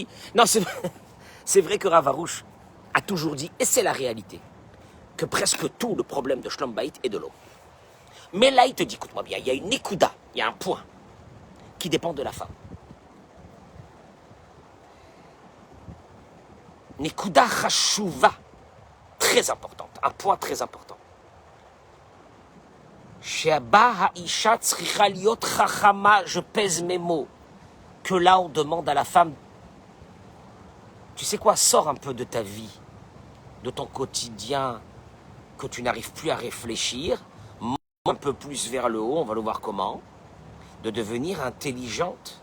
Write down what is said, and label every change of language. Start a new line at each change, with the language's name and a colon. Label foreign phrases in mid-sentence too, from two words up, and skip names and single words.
French: Non, c'est vrai que Rav Arush a toujours dit, et c'est la réalité, que presque tout le problème de
Hebrew: שלום בית
French: est de l'eau. Mais là, il te dit, écoute-moi bien, il y a une nekuda, il y a un point qui dépend de la femme.
Hebrew: נקודה חשובה,
French: très importante, un point très important.
Hebrew: שבה האשה צריכה להיות חכמה,
French: je pèse mes mots, que là on demande à la femme, tu sais quoi, sors un peu de ta vie, de ton quotidien, que tu n'arrives plus à réfléchir, monte un peu plus vers le haut, on va le voir comment, de devenir intelligente.